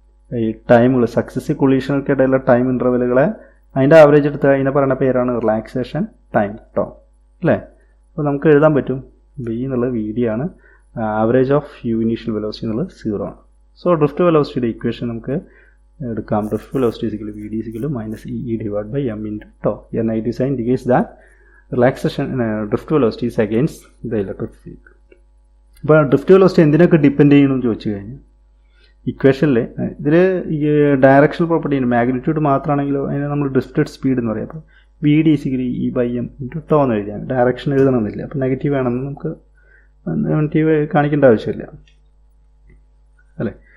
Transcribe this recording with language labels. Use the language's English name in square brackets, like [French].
[Malayalam] ഈ ടൈമുകൾ successive കൊളീഷനുകൾക്കിടയിലുള്ള time ഇൻ്റർവെലുകളെ അതിൻ്റെ average എടുത്ത് അതിനെ പറയുന്ന പേരാണ് റിലാക്സേഷൻ ടൈം ടോ അല്ലേ. അപ്പോൾ നമുക്ക് എഴുതാൻ പറ്റും v എന്നുള്ളത് VD ആണ്. Average of u initial velocity എന്നുള്ളത് 0 ആണ്. സോ ഡ്രിഫ്റ്റ് വെലോസിറ്റിയുടെ ഇക്വേഷൻ നമുക്ക് എടുക്കാം. Drift velocity VD -EE/m × tau. [English] Here negative sign indicates that relaxation drift velocity is against the electric field. [Malayalam] അപ്പോൾ ഡ്രിഫ്റ്റ് വെലോസിറ്റി എന്തിനൊക്കെ ഡിപ്പെൻഡ് ചെയ്യണമെന്ന് ചോദിച്ചു കഴിഞ്ഞാൽ ഇക്വേഷനിൽ ഇതിൽ ഈ ഡയറക്ഷണൽ പ്രോപ്പർട്ടി ഉണ്ട്. മാഗ്നിറ്റ്യൂഡ് മാത്രമാണെങ്കിലോ അതിനെ നമ്മൾ ഡ്രിഫ്റ്റഡ് സ്പീഡ് എന്ന് പറയും. അപ്പോൾ VD =E/m × tau എന്ന് എഴുതിയാൽ ഡയറക്ഷൻ എഴുതണമെന്നില്ല. അപ്പോൾ നെഗറ്റീവ് ആണെന്ന് നമുക്ക് നെഗറ്റീവ് കാണിക്കേണ്ട ആവശ്യമില്ല അല്ലേ.